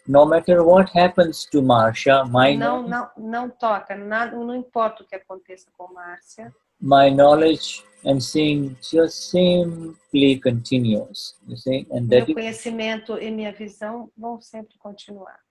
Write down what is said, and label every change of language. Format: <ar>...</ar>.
<en>No matter what happens to Marcia,</en> <pt>não toca, não importa o que aconteça com Marcia.</pt> <en>My knowledge and seeing just simply continues. You see, and</en> <pt>meu conhecimento e minha visão vão sempre continuar.</pt>